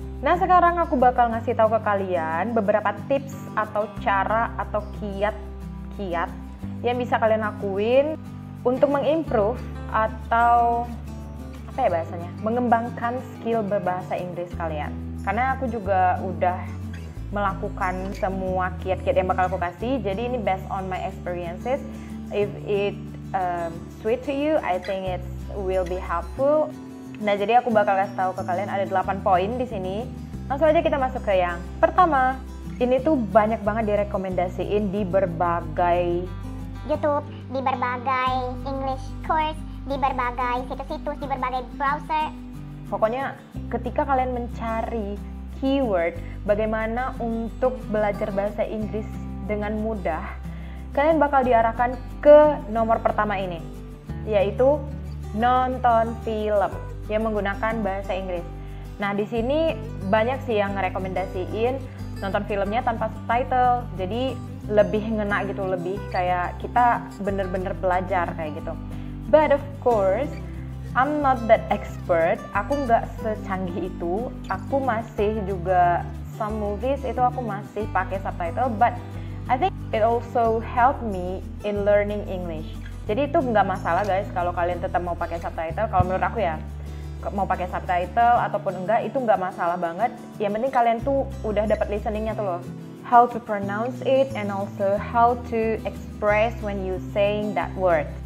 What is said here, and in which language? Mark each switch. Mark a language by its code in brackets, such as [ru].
[id] Nah, sekarang aku bakal ngasih tahu ke kalian beberapa tips atau cara atau kiat-kiat yang bisa kalian lakuin untuk mengimprove atau apa ya bahasanya, mengembangkan skill berbahasa Inggris kalian. Karena aku juga udah melakukan semua kiat-kiat yang bakal aku kasih, jadi ini based on my experiences. [en] If it sweet to you, I think it will be helpful. [id] Nah, jadi aku bakal kasih tahu ke kalian ada 8 poin di sini. Langsung aja kita masuk ke yang pertama. Ini tuh banyak banget direkomendasiin di berbagai YouTube, di berbagai English course, di berbagai situs-situs, di berbagai browser. Pokoknya ketika kalian mencari keyword bagaimana untuk belajar bahasa Inggris dengan mudah, kalian bakal diarahkan ke nomor pertama ini, yaitu nonton film yang menggunakan bahasa Inggris. Nah, di sini banyak sih yang ngerekomendasiin nonton filmnya tanpa subtitle. Jadi lebih ngena gitu, lebih kayak kita bener-bener belajar kayak gitu. [en] But of course, I'm not that expert. [id] Aku nggak secanggih itu. Aku masih juga some movies itu aku masih pakai subtitle. [en] But I think it also helped me in learning English. [id] Jadi itu nggak masalah guys kalau kalian tetap mau pakai subtitle. Kalau menurut aku ya, mau pakai subtitle ataupun enggak itu nggak masalah banget. Yang penting kalian tuh udah dapat listeningnya tuh loh, how to pronounce it and also how to express when you saying that word.